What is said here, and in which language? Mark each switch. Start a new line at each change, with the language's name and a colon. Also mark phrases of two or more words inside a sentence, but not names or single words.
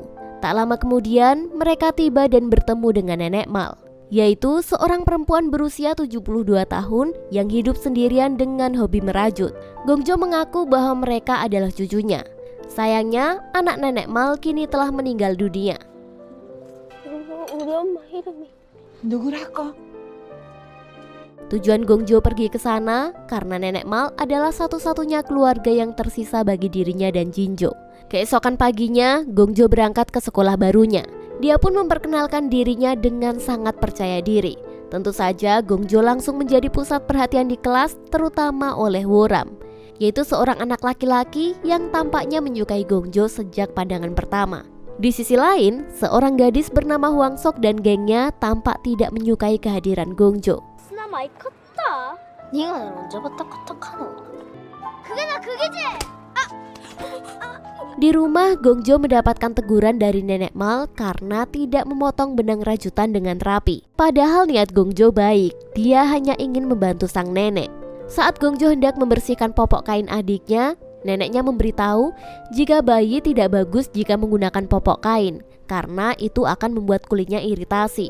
Indonesian: Tak lama kemudian mereka tiba dan bertemu dengan nenek Mal, yaitu seorang perempuan berusia 72 tahun yang hidup sendirian dengan hobi merajut. Gongjo mengaku bahwa mereka adalah cucunya. Sayangnya, anak nenek Mal kini telah meninggal dunia.
Korean: 우리 엄마 이름이 누구라고?
Indonesian: Tujuan Gongjo pergi ke sana karena nenek Mal adalah satu-satunya keluarga yang tersisa bagi dirinya dan Jinjo. Keesokan paginya, Gongjo berangkat ke sekolah barunya. Dia pun memperkenalkan dirinya dengan sangat percaya diri. Tentu saja Gongjo langsung menjadi pusat perhatian di kelas, terutama oleh Woram, yaitu seorang anak laki-laki yang tampaknya menyukai Gongjo sejak pandangan pertama. Di sisi lain, seorang gadis bernama Hwang Sok dan gengnya tampak tidak menyukai kehadiran Gongjo.
Korean: 스나 많이 컸다. 네가 날 언제부터 카톡하노? 그게 그게지.
Indonesian: Di rumah, Gongjo mendapatkan teguran dari nenek Mal karena tidak memotong benang rajutan dengan rapi. Padahal niat Gongjo baik, dia hanya ingin membantu sang nenek. Saat Gongjo hendak membersihkan popok kain adiknya, neneknya memberitahu jika bayi tidak bagus jika menggunakan popok kain, karena itu akan membuat kulitnya iritasi.